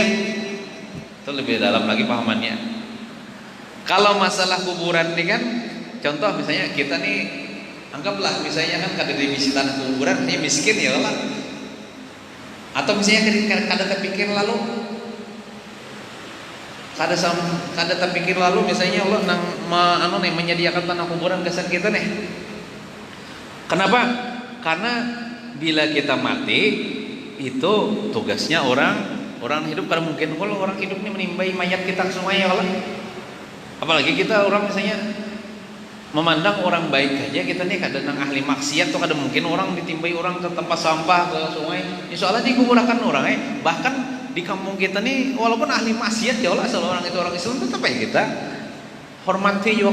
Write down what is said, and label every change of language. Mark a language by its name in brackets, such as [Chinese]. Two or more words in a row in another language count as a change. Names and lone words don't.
[Banjar] Itu lebih dalam lagi pahamannya. Kalau masalah kuburan ini kan, contoh misalnya kita nih, anggaplah misalnya kan kada di misi tanah kuburan, misalnya miskin ya lah. Atau misalnya kada terpikir lalu, kada terpikir lalu misalnya Allah nang menyediakan tanah kuburan gasan kita nih. [Indonesian] Kenapa? Karena bila kita mati, itu tugasnya orang hidup. Karena mungkin kalau orang hidup ini menimbai mayat kita semuanya, kalau apalagi kita orang misalnya memandang orang baik aja, kita nih kadang ahli maksiat tuh, kadang mungkin orang ditimbai orang ke tempat sampah, ke sungai, soalnya dikuburkan orang bahkan di kampung kita nih walaupun ahli maksiat [Arabic] ya Allah, [Indonesian] asal orang itu orang Islam, tetap ya kita hormati juga.